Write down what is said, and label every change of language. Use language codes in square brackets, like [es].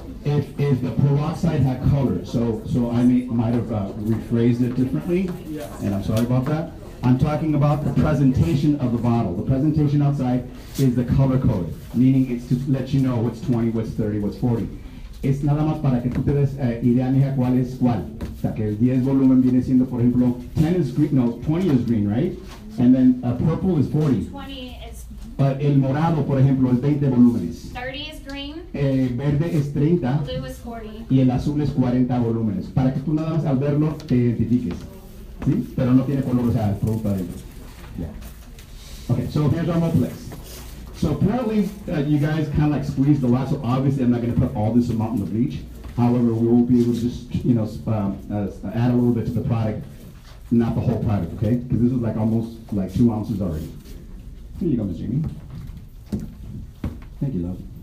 [en] If the peroxide had color, so I might have rephrased it differently, and I'm sorry about that. I'm talking about the presentation of the bottle. The presentation outside is the color code, meaning it's to let you know what's 20, what's 30, what's 40. [es] Es nada más para que tú te des idea, mija, cuál es cuál. O sea, que el 10 volumen viene siendo, por ejemplo, [en] 10 is green, no, 20 is green, right? And then purple is 40. 20 is, [es] El morado, por ejemplo, es 20 volúmenes. [en] 30 is green, [es] Verde es 30 [en] blue is 40. [es] y el azul es 40 volúmenes. Para que tú nada más al verlo te identifiques. ¿Sí? Pero no tiene color, o sea, el producto adentro. [en] Yeah. Okay, so here's our Moplex. So apparently you guys kind of like squeezed a lot, so obviously I'm not going to put all this amount in the bleach. However, we will be able to just, you know, add a little bit to the product, not the whole product, okay? Because this is like almost like 2 ounces already. Here you go, Ms. Jamie. Thank you, love.